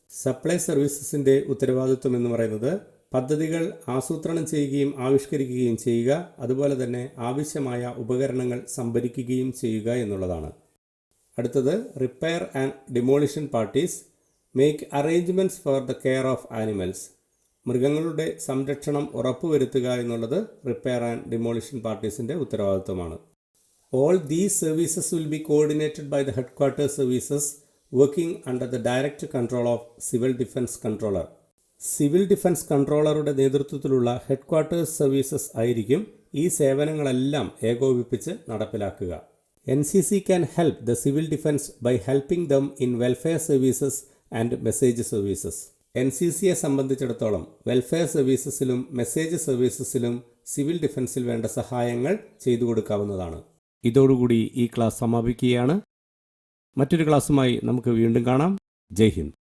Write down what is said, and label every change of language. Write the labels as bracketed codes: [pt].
[ml] Supply സർവീസസിൻ്റെ ഉത്തരവാദിത്വം എന്ന് പറയുന്നത് പദ്ധതികൾ ആസൂത്രണം ചെയ്യുകയും ആവിഷ്കരിക്കുകയും ചെയ്യുക, അതുപോലെ തന്നെ ആവശ്യമായ ഉപകരണങ്ങൾ സംഭരിക്കുകയും ചെയ്യുക എന്നുള്ളതാണ്. അടുത്തത് [en] Repair and demolition parties make arrangements for the care of animals. [ml] മൃഗങ്ങളുടെ സംരക്ഷണം ഉറപ്പുവരുത്തുക എന്നുള്ളത് റിപ്പയർ ആൻഡ് ഡിമോളിഷൻ പാർട്ടീസിൻ്റെ ഉത്തരവാദിത്വമാണ്. [en] All these services will be coordinated by the headquarters services working under the direct control of Civil Defence Controller. [ml] Civil defence കൺട്രോളറുടെ നേതൃത്വത്തിലുള്ള headquarters services ആയിരിക്കും ഈ സേവനങ്ങളെല്ലാം ഏകോപിപ്പിച്ച് നടപ്പിലാക്കുക. [en] NCC can help the civil defense by helping them in welfare services and message services. [ml] NCCയെ സംബന്ധിച്ചിടത്തോളം welfare സർവീസസിലും message സർവീസസിലും civil ഡിഫൻസിൽ വേണ്ട സഹായങ്ങൾ ചെയ്തു കൊടുക്കാവുന്നതാണ്. ഇതോടുകൂടി ഈ ക്ലാസ് സമാപിക്കുകയാണ്. മറ്റൊരു ക്ലാസ്സുമായി നമുക്ക് വീണ്ടും കാണാം. ജയ് ഹിന്ദ്.